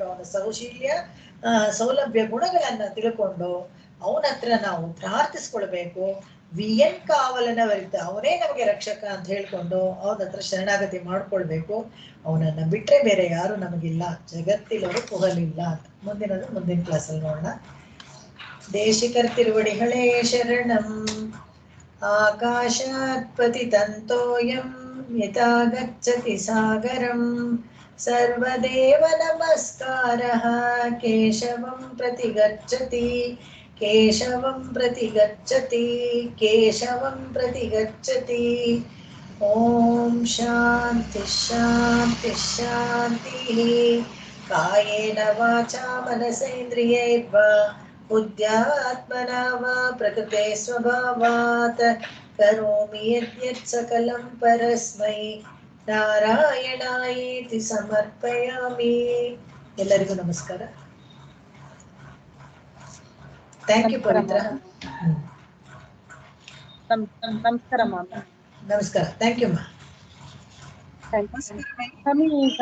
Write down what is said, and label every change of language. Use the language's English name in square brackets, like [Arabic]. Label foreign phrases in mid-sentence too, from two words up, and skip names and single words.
[Kannada] ಅವನ ಸೌಶೀಲ್ಯ ಸೌಲಭ್ಯ ಗುಣಗಳನ್ನ ತಿಳ್ಕೊಂಡು ಅವನ ಹತ್ರ ನಾವು ಪ್ರಾರ್ಥಿಸ್ಕೊಳ್ಬೇಕು. ವಿಯನ್ ಕಾವಲನ ವರಿತ, ಅವನೇ ನಮಗೆ ರಕ್ಷಕ ಅಂತ ಹೇಳ್ಕೊಂಡು ಅವನ ಹತ್ರ ಶರಣಾಗತಿ ಮಾಡ್ಕೊಳ್ಬೇಕು. ಅವನನ್ನ ಬಿಟ್ರೆ ಬೇರೆ ಯಾರು ನಮಗಿಲ್ಲ, ಜಗತ್ತಿಲವರು ಪುಗಲಿಲ್ಲ ಅಂತ. ಮುಂದಿನದು ಮುಂದಿನ ಕ್ಲಾಸಲ್ಲಿ ನೋಡೋಣ. [Tamil] தேசிகர் திருவடிகளே சரணம். [Sanskrit] ಆಕಾಶಾತ್ ಪತಿತಂತೋಯಂ ಯಥಾ ಗಚ್ಚತಿ ಸಾಗರಂ. ಸರ್ವದೇವ ನಮಸ್ಕಾರಃ ಕೇಶವಂ ಪ್ರತಿ ಗಚ್ಚತಿ, ಕೇಶವಂ ಪ್ರತಿ ಗಚ್ಚತಿ, ಕೇಶವಂ ಪ್ರತಿ ಗಚ್ಚತಿ. ಓಂ ಶಾಂತಿ ಶಾಂತಿ ಶಾಂತಿ. ಕಾಯೇನ ವಾಚಾ ಮನಸೇಂದ್ರಿಯೈರ್ವಾ ಬುದ್ಧ್ಯಾತ್ಮನಾ ವಾ ಪ್ರಕೃತೆ ಸ್ವಭಾವಾತ್ ಕರೋಮಿ ಯದ್ಯತ್ ಸಕಲಂ ಪರಸ್ಮೈ ನಾರಾಯಣಾಯೇತಿ ಸಮರ್ಪಯಾಮಿ. [Kannada] ಎಲ್ಲರಿಗೂ ನಮಸ್ಕಾರ. [English] thank you [Kannada] ಪವಿತ್ರ. ನಮಸ್ಕಾರ ಮ್ಯಾಮ್. ನಮಸ್ಕಾರ. [English] thank you [Kannada] ಮಾ. [English] thank you.